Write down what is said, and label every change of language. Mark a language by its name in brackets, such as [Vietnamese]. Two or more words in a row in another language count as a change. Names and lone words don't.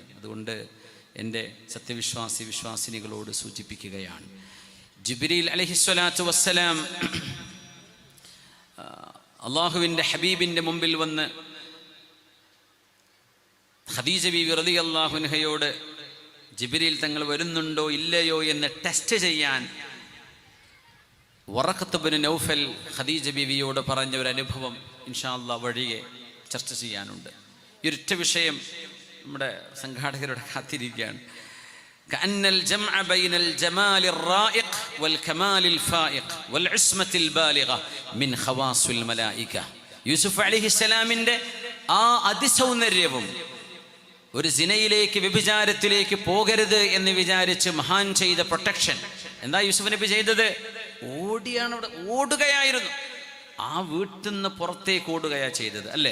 [Malayalam] അതുകൊണ്ട് എൻ്റെ വിശ്വാസിനികളോട് സൂചിപ്പിക്കുകയാണ്, ജിബ്രീൽ [Arabic] عليه الصلاة والسلام [Malayalam] അള്ളാഹുവിൻ്റെ ഹബീബിൻ്റെ മുമ്പിൽ വന്ന് ഖദീജ ബീവി [Arabic] رضي الله عنها [Malayalam] ജിബ്രീൽ തങ്ങൾ വരുന്നുണ്ടോ ഇല്ലയോ എന്ന് ടെസ്റ്റ് ചെയ്യാൻ വറഖത്ത് ബിൻ നൗഫൽ ഖദീജ ബീവിയോട് പറഞ്ഞ ഒരു അനുഭവം [Arabic] إن شاء الله [Malayalam] വഴിയെ ചർച്ച ചെയ്യാനുണ്ട്. ഈ ഒരൊറ്റ വിഷയം നമ്മുടെ സംഘാടകരുടെ കാത്തിരിക്കുകയാണ്. [Arabic] كأن الجمع بين الجمال الرائق والكمال الفائق والعصمة البالغة من خواص الملائكة. [Malayalam] യൂസുഫ് അലൈഹിസ്സലാമിൻ്റെ ആ അതിസൗന്ദര്യവും ഒരു സിനയിലേക്ക് വ്യഭിചാരത്തിലേക്ക് പോകരുത് എന്ന് വിചാരിച്ച് മഹാൻ ചെയ്ത പ്രൊട്ടക്ഷൻ എന്താ യൂസുഫ് നബി ചെയ്തത്? ഓടുകയായിരുന്നു. ആ വീട്ടിൽ നിന്ന് പുറത്തേക്ക് ഓടുകയാ ചെയ്തത്, അല്ലേ?